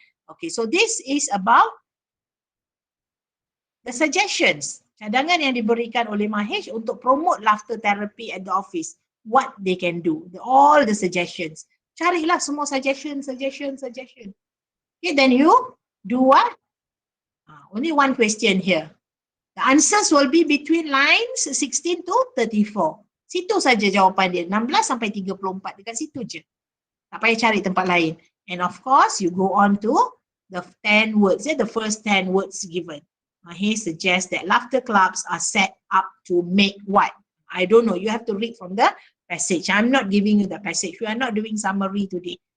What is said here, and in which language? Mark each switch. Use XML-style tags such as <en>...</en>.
<en>Okay, so this is about the suggestions,</en> <ms>cadangan yang diberikan oleh Mahesh untuk</ms> <en>promote laughter therapy at the office. What they can do, all the suggestions.</en> <ms>Carilah semua suggestion.</ms> <en>Okay, then you do what? Only one question here. The answers will be between lines 16 to 34.</en> <ms>Situ saja jawapan dia, 16 sampai 34, dekat situ je. Tak payah cari tempat lain.</ms> <en>And of course, you go on to the 10 words, the first 10 words given. He suggests that laughter clubs are set up to make what? I don't know. You have to read from the passage. I'm not giving you the passage. We are not doing summary today.</en>